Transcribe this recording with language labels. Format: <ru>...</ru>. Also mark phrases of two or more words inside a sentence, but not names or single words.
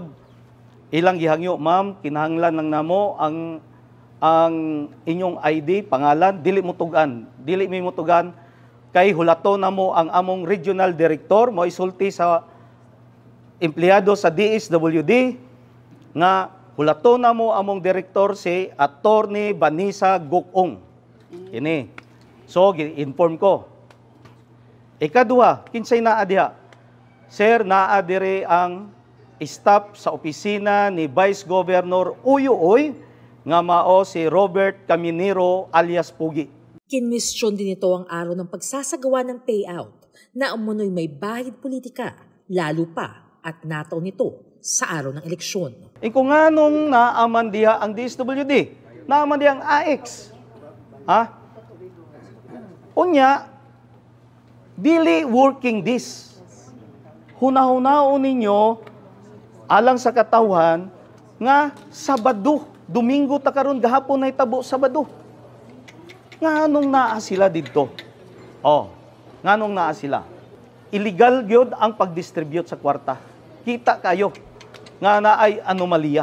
<ceb>Ilang gihangyo, ma'am, kinahanglan lang namo ang inyong ID, pangalan, dili mo tugan, kay hulato namo ang among Regional Director, mo isulti sa empleyado sa DSWD, nga hulato namo among Director si Attorney Vanessa Gukong. Ini. So, inform ko. Ikaduha, kinsay naa diha? Sir, naa dire ang staff sa opisina ni Vice Governor Uyuoy nga mao si Robert Caminero alias Pugi.</ceb> <tl>Kinwestiyon din ito ang araw ng pagsasagawa ng payout na umunoy may bahid politika, lalo pa at nataon nito sa araw ng eleksyon.</tl> <ceb>Kung anong naaman diha ang DSWD, naaman diha ang AX. Ha? Unya, dili working this. Hunahunaon ninyo alang sa katawhan nga Sabado, Domingo ta karon gahapon na itabo Sabado. Nganong naa sila didto? Nganong naa sila? Illegal gyud ang pag-distribute sa kwarta. Kita kayo nga naay anomalya.</ceb>